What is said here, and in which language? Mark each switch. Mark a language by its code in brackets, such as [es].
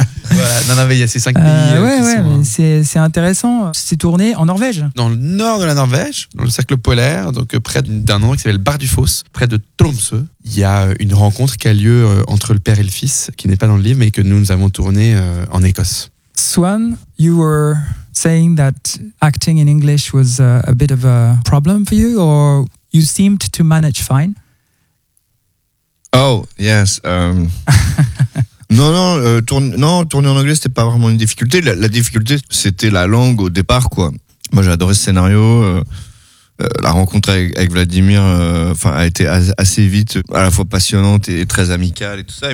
[fr] Voilà. Non, mais il y a ces 5 pays. C'est intéressant. C'est tourné en Norvège. Dans le nord de la Norvège, dans le cercle polaire, donc près d'un endroit qui s'appelle Bardufoss, près de Tromsø. Il y a une rencontre qui a lieu entre le père et le fils, qui n'est pas dans le livre, mais que nous avons tourné en Écosse. [en] Swann, you were saying that acting in English was a bit of a problem for you, or you seemed to manage fine? Oh, yes. [fr] tourner en anglais, c'était pas vraiment une difficulté. La difficulté, c'était la langue au départ, quoi. Moi, j'ai adoré ce scénario. La rencontre avec Vladimir a été assez vite à la fois passionnante et très amicale et tout ça.